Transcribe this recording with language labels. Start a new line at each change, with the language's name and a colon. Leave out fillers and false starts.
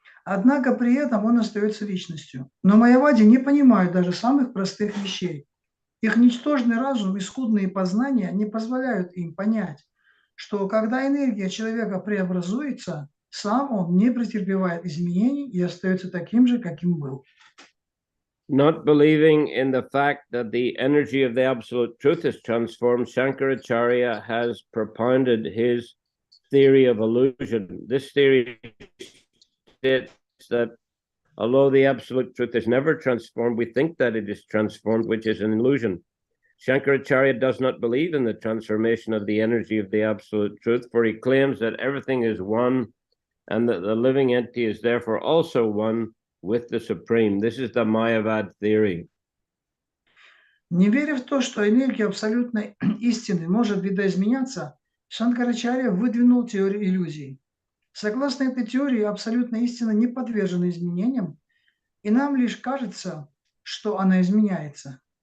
Russian: Однако при этом он остается личностью. Но майявади не понимают даже самых простых вещей. Их ничтожный разум и скудные познания не позволяют им понять, что когда энергия человека преобразуется, сам он не претерпевает изменений и остается таким же, каким был.
English: Not believing in the fact that the energy of the Absolute Truth is transformed, Shankaracharya has propounded his theory of illusion. This theory states that although the Absolute Truth is never transformed, we think that it is transformed, which is an illusion. Shankaracharya does not believe in the transformation of the energy of the Absolute Truth, for he claims that everything is one and that the living entity is therefore also one with the Supreme. This is the Mayavad theory.
Russian: Не веря в то, что энергия абсолютной истины может видоизменяться, Шанкарачарья выдвинул теорию иллюзий. Согласно этой теории, абсолютная истина не подвержена изменениям, и нам лишь кажется, что она изменяется.